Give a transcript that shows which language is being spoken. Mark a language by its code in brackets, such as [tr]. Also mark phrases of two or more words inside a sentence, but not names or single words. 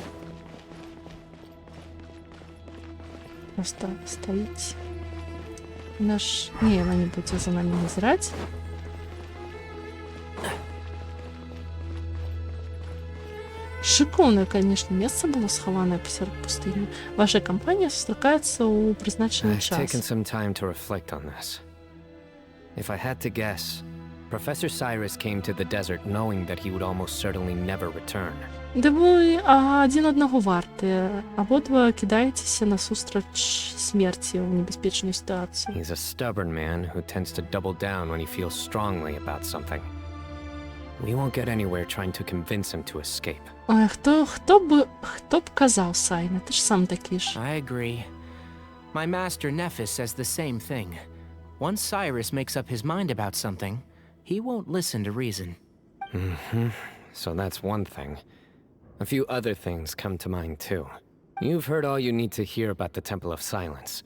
[be] Просто стаіць. Наш... Не, яна не будзе за намі назіраць. Шикоўнае, конечно, месца было схаванае пасярод пустыні. Ваша кампанія сустракаецца ў прызначаны [en] I've taken [be] час. [en] some time to reflect on this. If I had to guess, Professor Cyrus came to the desert knowing that he would almost certainly never return. [be] Ды вы адзін аднаго вартыя. Абодва кідаецеся насустрач смерці ў небяспечную сітуацыю. [en] He's a stubborn man who tends to double down when he feels strongly about something. We won't get anywhere trying to convince him to escape. [uk] Ой, хто б казав, Сайна? Ти ж сам такий ж. [en] I agree. My master Nephis says the same thing. Once Cyrus makes up his mind about something, he won't listen to reason. So that's one thing. A few other things come to mind too. You've heard all you need to hear about the Temple of Silence.